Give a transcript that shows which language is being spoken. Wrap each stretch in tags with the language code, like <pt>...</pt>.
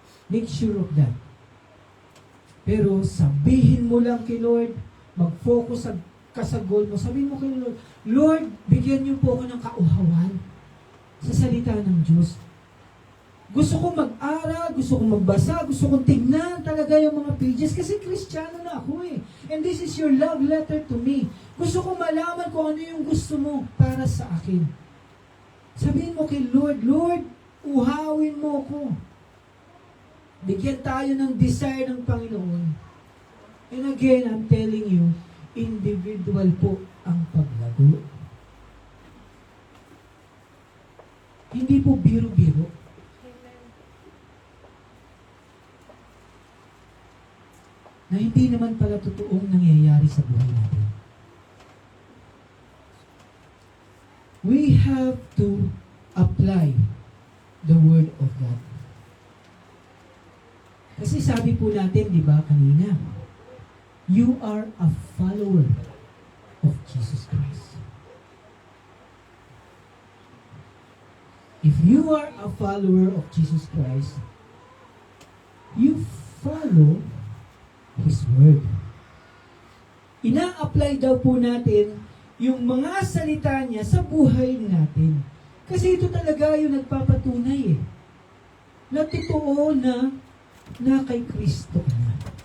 <en>Make sure of that.</en> <tl>Pero sabihin mo lang kay Lord, mag-focus ka sa goal mo. Sabihin mo kay Lord, Lord, bigyan niyo po ako ng kauhawan sa salita ng Diyos. Gusto kong mag-aral, gusto kong magbasa, gusto kong tingnan talaga yung mga pages kasi Kristiyano na ako eh.</tl> <en>And this is your love letter to me.</en> <tl>Gusto kong malaman kung ano yung gusto mo para sa akin. Sabihin mo kay Lord, Lord, uhawin mo ko. Bigyan tayo ng desire ng Panginoon.</tl> <en>And again, I'm telling you,</en> <tl>individual po ang paglago. Hindi po biro-biro. na hindi naman pala totoong nangyayari sa buhay natin.</tl> <en>We have to apply the Word of God.</en> <tl>Kasi sabi po natin, di ba, kanina,</tl> <en>you are a follower of Jesus Christ. If you are a follower of Jesus Christ, you follow His Word.</en> <tl>Ina-apply daw po natin yung mga salita niya sa buhay natin. Kasi ito talaga yung nagpapatunay na totoo na kay Kristo ka na.</tl>